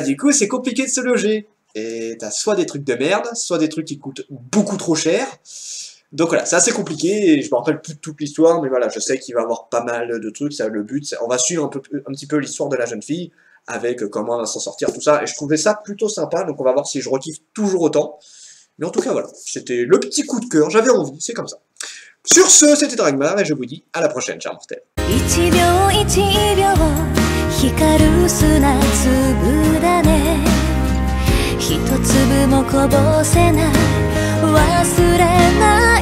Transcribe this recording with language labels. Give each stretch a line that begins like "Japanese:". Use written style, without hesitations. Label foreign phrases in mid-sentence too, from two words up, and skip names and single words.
French: du coup c'est compliqué de se loger, et t'as soit des trucs de merde, soit des trucs qui coûtent beaucoup trop cher, donc voilà, c'est assez compliqué, et je me rappelle plus de toute l'histoire, mais voilà, je sais qu'il va y avoir pas mal de trucs, ça, le but, on va suivre un petit peu l'histoire de la jeune fille, avec comment elle va s'en sortir, tout ça, et je trouvais ça plutôt sympa, donc on va voir si je rekiffe toujours autant, mais en tout cas voilà, c'était le petit coup de cœur, j'avais envie, c'est comme ça. Sur ce, c'était Dragmar, et je vous dis à la prochaine, chers mortels.
Japanese: 光る砂粒だね一粒もこぼせない忘れない